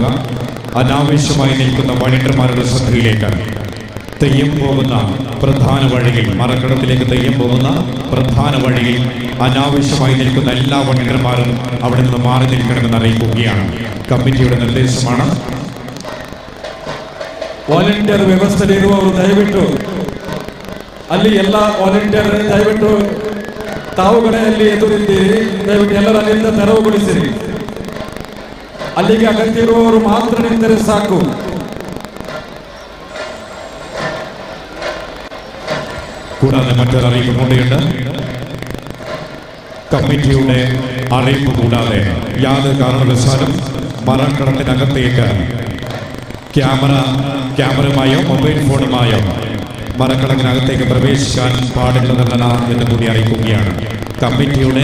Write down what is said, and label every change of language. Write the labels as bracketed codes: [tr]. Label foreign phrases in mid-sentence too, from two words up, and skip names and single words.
[ml] അനാവശ്യമായി നിൽക്കുന്ന വളണ്ടിയർമാരുടെ ശ്രദ്ധയിലേക്ക് തെയ്യം പോകുന്ന പ്രധാന വഴിയിൽ, മറക്കളത്തിലേക്ക് തെയ്യം പോകുന്ന പ്രധാന വഴിയിൽ അനാവശ്യമായി നിൽക്കുന്ന എല്ലാ വളണ്ടിയർമാരും അവിടെ നിന്ന് മാറി നിൽക്കണമെന്ന് അറിയിക്കുകയാണ്. കമ്മിറ്റിയുടെ നിർദ്ദേശമാണ്. [kn] ವಾಲಂಟಿಯರ್ ವ್ಯವಸ್ಥೆಯಲ್ಲಿರುವವರು ದಯವಿಟ್ಟು ಅಲ್ಲಿ ಎಲ್ಲ ವಾಲಂಟಿಯರ್ ದಯವಿಟ್ಟು ತಾವುಗಳೇ ಅಲ್ಲಿ ಎದುರಿದ್ದೀರಿ. ದಯವಿಟ್ಟು ಎಲ್ಲರೂ ಅಲ್ಲಿಂದ ತೆರವುಗೊಳಿಸಿರಿ. ಅಲ್ಲಿಗೆ ಅಗತ್ಯ ಇರುವವರು ಮಾತ್ರ ನಿಂತರೆ ಸಾಕು. [ml] കൂടാതെ മറ്റൊരു അറിയിപ്പ് കൂടിയുണ്ട്. കമ്മിറ്റിയുടെ അറിയിപ്പ് കൂടാതെ യാതൊരു കാരണവശാലും മറക്കളത്തിനകത്തേക്ക് ക്യാമറയുമായോ മൊബൈൽ ഫോണുമായോ മറക്കളത്തിനകത്തേക്ക് പ്രവേശിക്കാൻ പാടില്ലെന്നല്ല എന്ന് കൂടി അറിയിക്കുകയാണ്.